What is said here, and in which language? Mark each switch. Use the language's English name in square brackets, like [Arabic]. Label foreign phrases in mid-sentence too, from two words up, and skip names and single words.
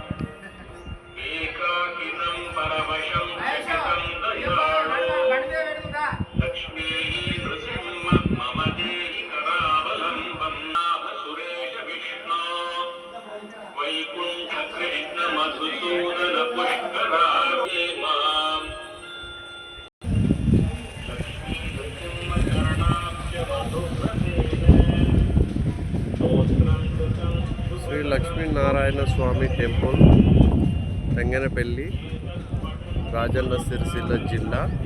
[Sanskrit] एकाकिनं परवशं स्थितं दयाळो लक्ष्मीः नृसिंह मम देहि करावलम्बं नाम सुरेश विष्णो वैकुण्ठ कृष्ण मधुसूदन पुष्करार्ये माम् लक्ष्मी नृसिंह चरणाब्ज [Telugu] శ్రీ లక్ష్మీనారాయణ స్వామి టెంపుల్ తెంగనపల్లి, రాజన్న సిరిసిల్ల జిల్లా.